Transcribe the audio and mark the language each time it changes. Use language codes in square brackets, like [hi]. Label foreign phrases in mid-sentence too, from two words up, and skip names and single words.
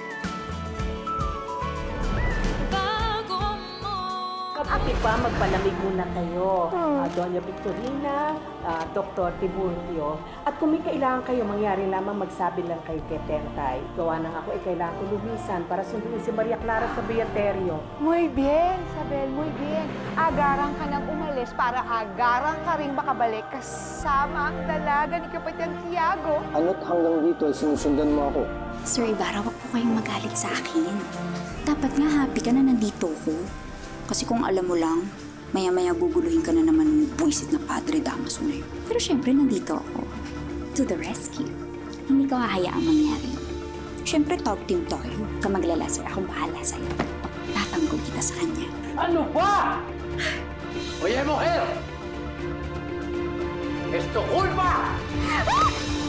[tl] Bago mo Kapit pa, magpalamig muna kayo. Doña Victorina, Dr. Tiburcio. At kung may kailangan kayo, mangyari lamang magsabi lang kay Ketentay. Gawa nang ako, kailangan ko lumisan para sunduin si Maria Clara sa Beaterio. [es] Muy bien, Isabel, muy bien. [tl] Agarang ka nang umalis para agarang ka rin makabalik kasama ang dalaga ni Kapitan Tiago. Ano't hanggang dito ay sinusundan mo ako? Sir Ibarra, wag po kayong magalit sa akin. Dapat nga happy ka na nandito ko. Kasi kung alam mo lang, maya-maya guguluhin ka na naman ng buwisit na Padre Damaso na yun. Pero syempre, nandito ako. [en] To the rescue. [tl] Hindi ko hahayaang mangyari. Syempre, [en] talk team [tl] tayo. Huwag ka maglala, sir. Ako bahala sa'yo. Tatanggol kita sa kanya. Ano ba? [es] Oye, mujer! ¡Es tu culpa!